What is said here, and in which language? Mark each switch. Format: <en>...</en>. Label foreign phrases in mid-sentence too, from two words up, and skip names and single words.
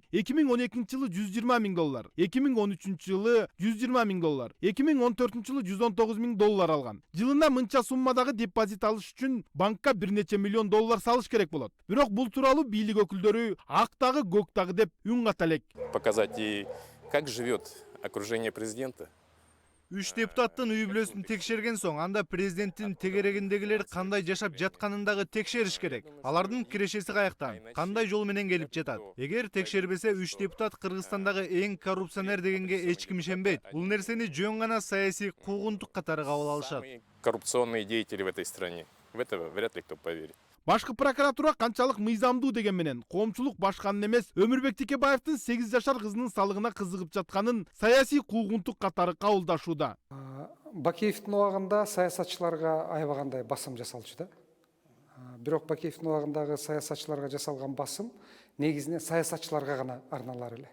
<ky>2012-жылы $120,000, 2013-жылы $120,000, 2014-жылы $119,000 алган. Жылына мынча суммадагы депозит алыш үчүн банкка бир нече миллион доллар салыш керек болот. Бирок бул тууралуу бийлик өкүлдөрү актагы гоктагы деп үн ката элек.</ky> <ru>Показать и как живет окружение президента.</ru> <ky>3 депутаттын үй бүлөсүн текшерген соң, анда президенттин тегерегиндегилер кандай жашап жатканын дагы текшериш керек. Алардын кирешеси каяктан, кандай жол менен келип жатат. Эгер текшербесе 3 депутат Кыргызстандагы эң коррупционер дегенге эч ким ишенбейт. Бул нерсени жөн гана саясий куугунтук катары кабыл алышат.</ky> <ru>Коррупционные деятели в этой стране. В это вряд ли кто поверит.</ru> <ky>Башкы прокуратура канчалык мыйзамдуу деген менен коомчулук башканын эмес, Өмүрбек Текебаевдин 8 жашар кызынын салыгына кызыгып жатканын саясий куугунтук катары кабылдашууда. Бакеевдин убагында саясатчыларга аябагандай басым жасалчу да. Бирок Бакеевдин убагындагы саясатчыларга жасалган басым негизинен саясатчыларга гана арналар эле.</ky>